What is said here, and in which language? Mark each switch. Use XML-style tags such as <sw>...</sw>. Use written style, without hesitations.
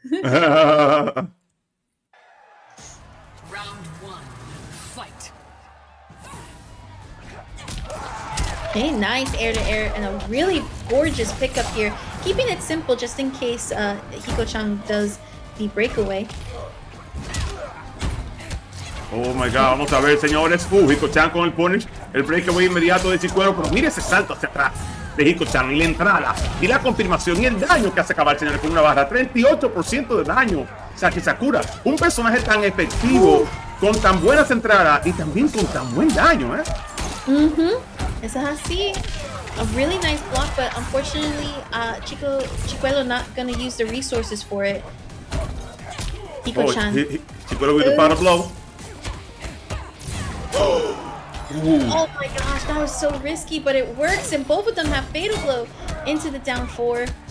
<en>Round 1. Fight. Okay, nice air-to-air and a really gorgeous pickup here. Keeping it simple just in case Hikochang does the breakaway. Oh my god,</en> <es>vamos a ver, señores. Hikochan con el punish, el breakaway inmediato de Chicuelo. Pero mire ese salto hacia atrás de Hikochan y la entrada y la confirmación y el daño que hace acabar, señores, con una barra. 38% de daño. O sea, que Sakura, un personaje tan efectivo, con tan buenas entradas y también con tan buen daño, ¿eh? Eso es así.</es> <en>A really nice block, but unfortunately, Chicuelo not gonna use the resources for it. Hikochan. Chicuelo with the final blow. Oh my gosh, that was so risky, but it works, and both of them have fatal blow into the down 4.</en>